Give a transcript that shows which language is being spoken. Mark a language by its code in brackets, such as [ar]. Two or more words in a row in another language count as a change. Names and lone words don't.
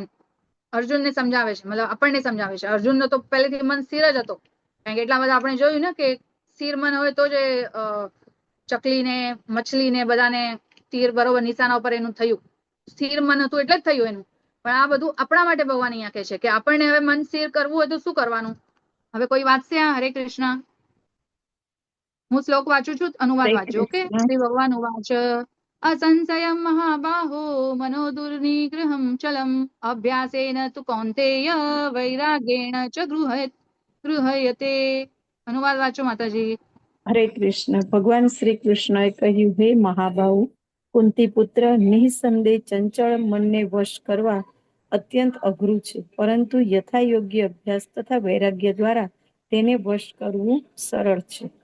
[gu] અર્જુનને સમજાવે છે, મતલબ આપણને સમજાવે છે. અર્જુનનો તો પહેલેથી મન સ્થિર જ હતો, કારણ કે એટલા બધા આપણે જોયું ને કે સ્થિર મન હોય તો જ ચકલીને, મછલીને બધાને તીર બરોબર નિશાના ઉપર એનું થયું. સ્થિર મન હતું એટલે જ થયું એનું. પણ આ બધું આપણા માટે ભગવાન અહીંયા કહે છે કે આપણને હવે મન સ્થિર કરવું હોય તો શું કરવાનું? હવે કોઈ વાંચશે આ હરે કૃષ્ણ? હું શ્લોક વાંચું છું, અનુવાદ વાંચજો. ઓકે. [sa] श्री भगवान उवाच असंशयं महाबाहो मनो दुर्निग्रहं चलम् अभ्यासेन तु कौन्तेय वैराग्येण च गृह्यते. [gu] અનુવાદ વાંચો માતાજી. હરે કૃષ્ણ. ભગવાન શ્રી કૃષ્ણએ કહ્યું, હે મહાબાહુ કુંતી પુત્ર, નિઃસંદેહ ચંચળ મનને વશ કરવા અત્યંત અઘરું છે, પરંતુ યથાયોગ્ય અભ્યાસ તથા વૈરાગ્ય દ્વારા તેને વશ કરવું સરળ છે.